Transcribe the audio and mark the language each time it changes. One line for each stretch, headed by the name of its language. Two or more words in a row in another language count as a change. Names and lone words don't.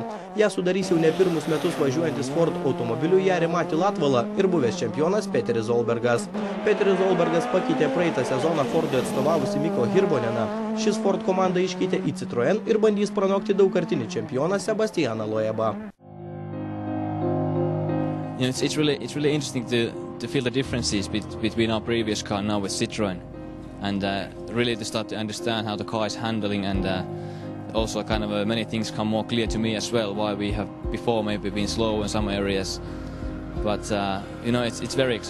Lithuanian: Ją sudarys jau ne pirmus metus važiuojantis Ford automobilių Jari-Mati Latvala ir buvęs čempionas Peteris Zolbergas. Peteris Zolbergas pakeitė praeitą sezoną Fordui atstovavusi Miko Hirboneną. Šis Ford komandą iškeitė į Citroën ir bandys pranokti daugkartinį čempioną Sebastianą Loebą.
English: You know, it's really interesting to feel the differences between our previous car now with Citroën, and really to start to understand how the car is handling, and also kind of many things come more clear to me as well, why we have before maybe been slow in some areas, but you know, it's very exciting.